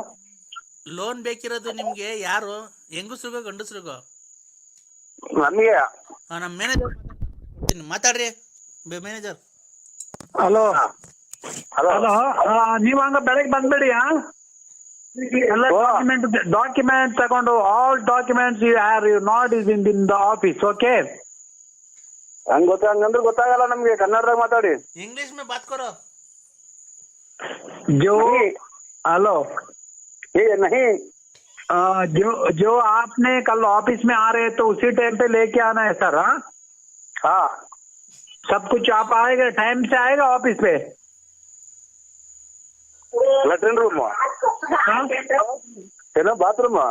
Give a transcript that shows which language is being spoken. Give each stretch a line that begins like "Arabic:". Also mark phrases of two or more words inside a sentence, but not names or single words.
Kannada: ಲೋನ್ ಬೇಕಿರೋದು ನಿಮ್ಗೆ ಯಾರು, ಹೆಂಗಸ್ರಿಗೋ ಗಂಡಸ್ರಿಗೋ? ನಮ್ಗೆ. ನಮ್ಮ ಮ್ಯಾನೇಜರ್ ಮಾತಾಡ್ರಿ, ಮ್ಯಾನೇಜರ್. ಹಲೋ ಹಲೋ, ನೀವು ಹಂಗ ಬೆಳಗ್ಗೆ ಬಂದ್ಬಿಡಿ. ಎಲ್ಲ ಡಾಕ್ಯುಮೆಂಟ್ ತಗೊಂಡು,
English: All documents you have not is in the office. OK?
Kannada: ಹಂಗಂದ್ರೆ ಗೊತ್ತಾಗಲ್ಲ ನಮ್ಗೆ. ಕನ್ನಡದಾಗ ಮಾತಾಡಿ.
Hindi: इंग्लिश में बात करो. हेलो, नहीं, जो आपने कल ऑफिस में आ रहे तो उसी टाइम पे लेके आना है सर. हाँ, सब कुछ आप आएगा, टाइम से आएगा ऑफिस पे?
English: latrine room, bathroom.